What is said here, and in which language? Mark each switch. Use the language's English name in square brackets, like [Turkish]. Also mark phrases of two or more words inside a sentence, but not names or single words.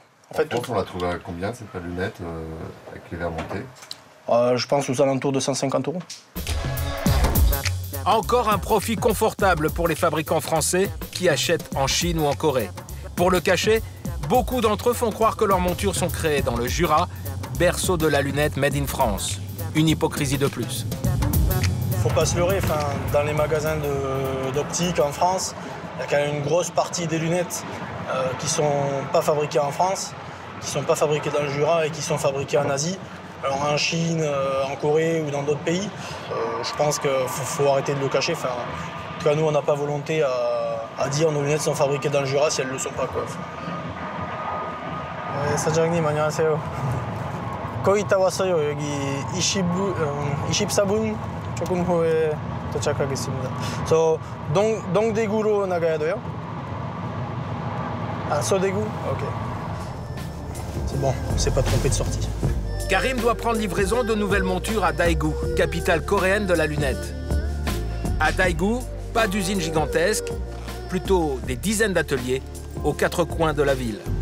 [French] En fait, on l'a trouvé à combien, cette lunette, avec les verres montés? Je pense aux alentours de 150 €. Encore un profit confortable pour les fabricants français qui achètent en Chine ou en Corée. Pour le cacher, beaucoup d'entre eux font croire que leurs montures sont créées dans le Jura, berceau de la lunette [English] made in France. [French] Une hypocrisie de plus. Faut pas se leurrer, dans les magasins d'optique en France, il y a quand même une grosse partie des lunettes qui sont pas fabriquées en France, qui sont pas fabriquées dans le Jura et qui sont fabriquées en Asie. Alors en Chine, en Corée ou dans d'autres pays, je pense qu'il faut arrêter de le cacher. En tout cas, nous, on n'a pas volonté à dire nos lunettes sont fabriquées dans le Jura si elles ne le sont pas. [Korean] 사장님 안녕하세요. 거의 다 왔어요. 여기 24분 조금 후에 도착하겠습니다. So 동대구로 나가야 돼요? [French] Ah, Sodegu? Ok. C'est bon, on s'est pas trompé de sortie. Karim doit prendre livraison de nouvelles montures à Daegu, capitale coréenne de la lunette. À Daegu, pas d'usine gigantesque, plutôt des dizaines d'ateliers aux quatre coins de la ville.